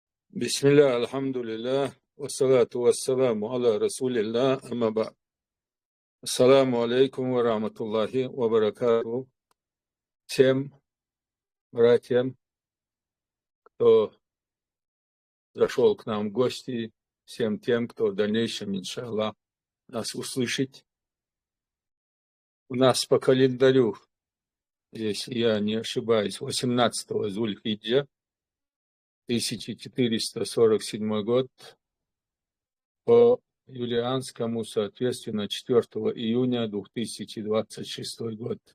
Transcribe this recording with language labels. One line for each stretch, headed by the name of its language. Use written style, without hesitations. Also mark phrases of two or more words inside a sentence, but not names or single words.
Arabic: بسم الله، الحمد لله، والصلاة والسلام على رسول الله، أما بعد. السلام عليكم ورحمة الله وبركاته.
Russian: Всем братьям, кто зашел к нам в гости, всем тем, кто в дальнейшем, иншаллах, нас услышит. У нас по календарю, если я не ошибаюсь, 18-го Зуль-Хиджа, 1447 год, по юлианскому, соответственно, 4 июня 2026 год.